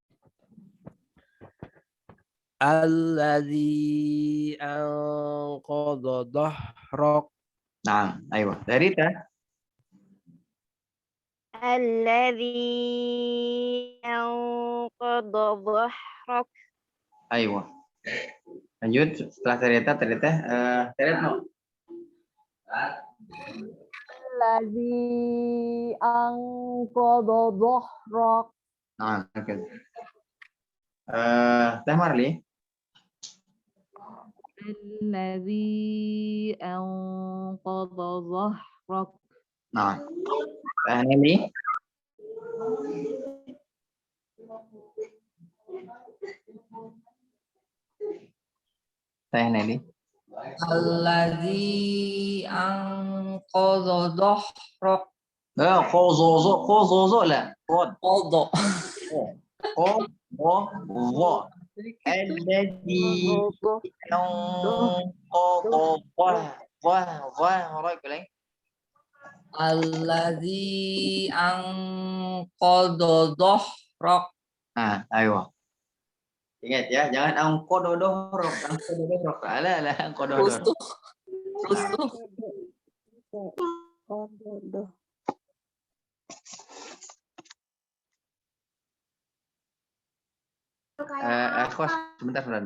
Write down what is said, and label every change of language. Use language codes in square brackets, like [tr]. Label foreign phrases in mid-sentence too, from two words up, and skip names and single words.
[ar] الذي أنقض ظهرك. [id] Nah, ayo. Dari teh. [ar] الذي أنقض ظهرك. [id] Ayo. Lanjut setelah Tereta no. [ar] الذي أنقض ظهرك. [id] Nah, oke. Teh Marli. [ar] الذي أنقض ظهرك. [id] Nah, Teh Nelly. Teh Nelly. [ar] الذي أنقض ظهرك. Khozozo lah. Qadha. Khozo. الذي أنقض. الذي أنقض ظهرك. [id] Nah, ayo. Ingat ya, jangan angkododohrok. Alah, angkododohrok. Rusuh. Kos, sebentar.